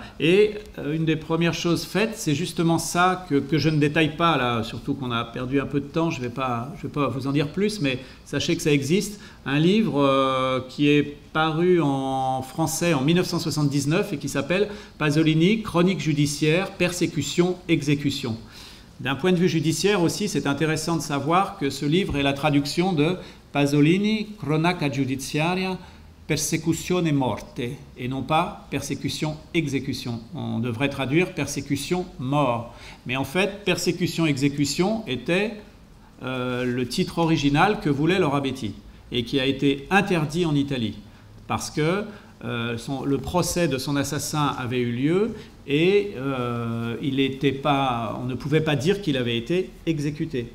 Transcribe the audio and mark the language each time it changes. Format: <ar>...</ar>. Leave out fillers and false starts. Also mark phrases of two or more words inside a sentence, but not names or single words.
<fr>Et une des premières choses faites, c'est justement ça que je ne détaille pas, là, surtout qu'on a perdu un peu de temps, je vais pas vous en dire plus, mais sachez que ça existe. Un livre qui est paru en français en 1979 et qui s'appelle Pasolini, chronique judiciaire, persécution, exécution. D'un point de vue judiciaire aussi, c'est intéressant de savoir que ce livre est la traduction de Pasolini, cronaca giudiziaria, persecuzione morte, et non pas persécution-exécution. On devrait traduire persécution-mort. Mais en fait, persécution-exécution était le titre original que voulait Laura Betti, et qui a été interdit en Italie, parce que le procès de son assassin avait eu lieu, et on ne pouvait pas dire qu'il avait été exécuté.</fr>